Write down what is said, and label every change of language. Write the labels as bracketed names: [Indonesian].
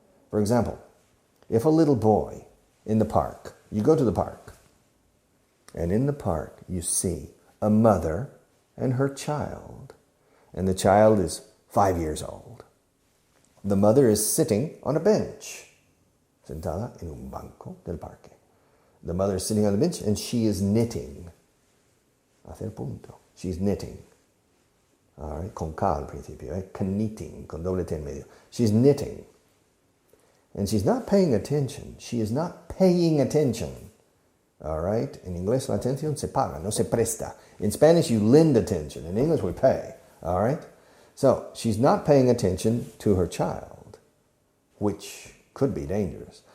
[English] For example, if a little boy in the park, you go to the park, and in the park you see a mother and her child, and the child is 5 years old. The mother is sitting on a bench, [Spanish] sentada en un banco del parque. [English] The mother is sitting on the bench and she is knitting. [Spanish] Hacer punto. [English] She's knitting. [Spanish] All right, con K al principio, knitting, con doble T en medio. [English] She's knitting. And she's not paying attention. She is not paying attention. All right? In English, [Spanish] la atención se paga, no se presta. [English] In Spanish, you lend attention. In English, we pay. All right? So, she's not paying attention to her child, which could be dangerous.